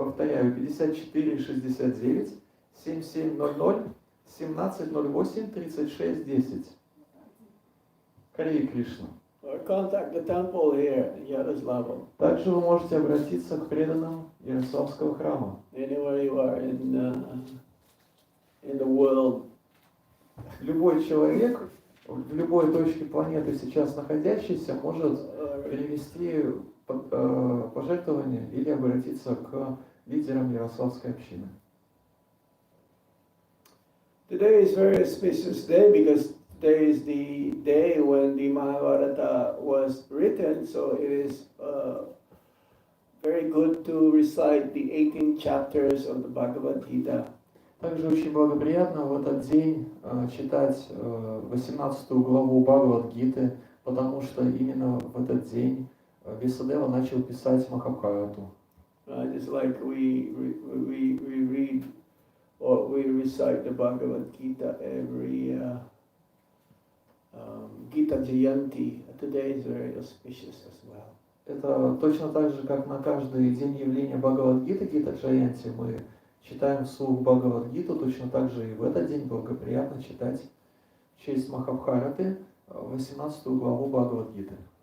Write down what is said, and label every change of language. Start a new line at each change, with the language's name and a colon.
Russian: Повторяю, 54 69 7700 1708 36 10. Харе Кришна.
English: Or contact the temple here in Yaroslavl.
Russian: Также вы можете обратиться к преданным Ярославского храма.
English: Anywhere you are in the world.
Russian: Любой человек в любой точке планеты сейчас находящийся может перевести пожертвование или обратиться к лидерам Ярославской общины.
English: Today is very auspicious day because today is the day when the Mahabharata was written, so it is very good to recite the 18 chapters of the Bhagavad Gita.
Russian: Также очень благоприятно в этот день читать 18 главу Бхагавад-гиты, потому что именно в этот день Весудева начал писать Махабхарату.
English: Just like we read or we recite the Bhagavad Gita every Gita Jayanti. Today is very auspicious as well.
Russian: Это точно так же, как на каждый день явления Бхагавад-гиты, Гита Джаянти, мы читаем вслух Бхагавад-гиту, точно так же и в этот день благоприятно читать в честь Махабхараты 18 главу Бхагавад-гиты.